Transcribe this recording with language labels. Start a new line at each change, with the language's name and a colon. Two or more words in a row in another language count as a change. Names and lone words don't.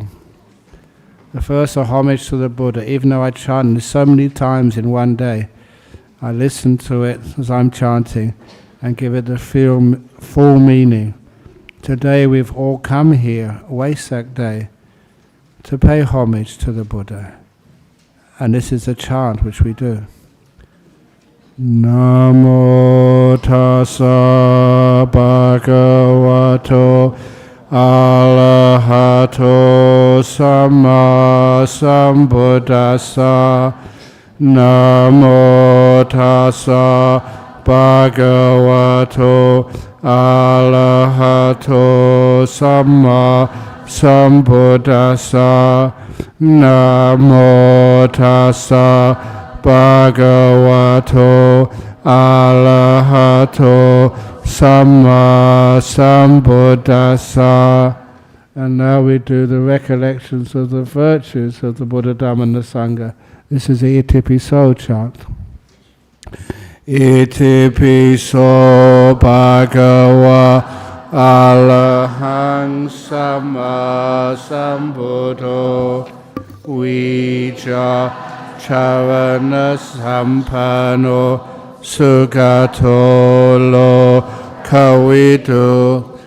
English: The first are homage to the Buddha. Even though I chant this so many times in one day, I listen to it as I'm chanting and give it the full meaning. Today we've all come here, Vesak Day, to pay homage to the Buddha. And this is a chant which we do.
Pali: Namo tassa bhagavato arahato samma sambuddhassa. Namo tassa bhagavato arahato samma sambuddhassa. Namo tassa bhagavato arahato samma sambuddhassa.
English: And now we do the recollections of the virtues of the Buddha, Dhamma and the Sangha. This is the Itipiso chant.
Pali: Itipiso bhagava arahang samma sambuddho vijja charana sampano sugato lo kavidu